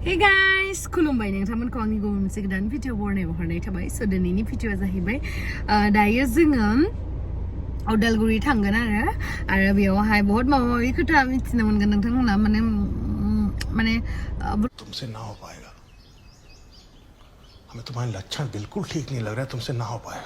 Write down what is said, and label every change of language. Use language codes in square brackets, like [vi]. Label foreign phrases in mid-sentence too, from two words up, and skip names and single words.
[en] Hey guys, [brx] खुलुमबाय नोंथांमोनखौ आंनि गुबुन मोनसे गोदान भिडिअ बरनायाव हरनाय थाबाय। स' दिनैनि भिडिअआ जाहैबाय दायो जोङो उदालगुरि थांगोन आरो बेयावहाय बहुत माबा माबि खोथा मिथिनो मोनगोन नोंथांमोना माने [hi] तुमसे ना हो पाएगा हमें तुम्हारे लक्षण बिल्कुल ठीक नहीं लग रहा है तुमसे ना हो पाएगा